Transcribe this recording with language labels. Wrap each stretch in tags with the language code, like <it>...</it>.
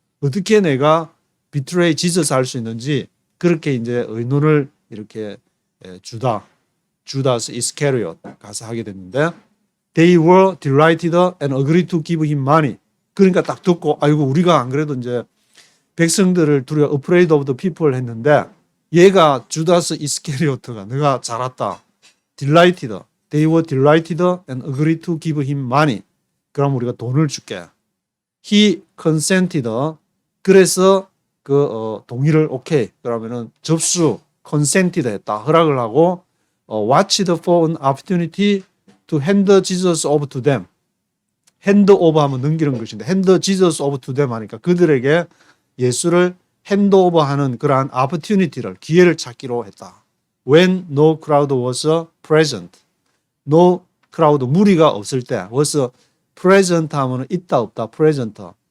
<ko>어떻게 내가</ko> <en>betray Jesus</en> <ko>할 수 있는지 그렇게 이제 의논을 이렇게 주다스 이스케리옷 가서 하게 됐는데</ko> <en>they were delighted and agreed to give him money.</en> <ko>그러니까 딱 듣고 아이고 우리가 안 그래도 이제 백성들을 두려워</ko> <en>afraid of the people</en> <ko>했는데 얘가 주다스 이스케리오트가 내가 잘 왔다.</ko> <en>delighted. They were delighted and agreed to give him money.</en> <ko>그럼 우리가 돈을 줄게.</ko> <en>He consented.</en> <ko>그래서 동의를 오케이. 그러면은 접수 consented 했다. 허락을 하고</ko> <en>watched for an opportunity to hand Jesus over to them.</en> <ko>핸드 오버하면 넘기는 것인데</ko> <en>핸드 지저스 오브 투 댐</en> <ko>하니까 그들에게 예수를 핸드 오버하는 그러한 opportunity를 기회를 찾기로 했다.</ko> <en>When no crowd was present. No crowd</en> <ko>무리가 없을 때</ko> <en>was present</en> <ko>하면 있다 없다 present.</ko>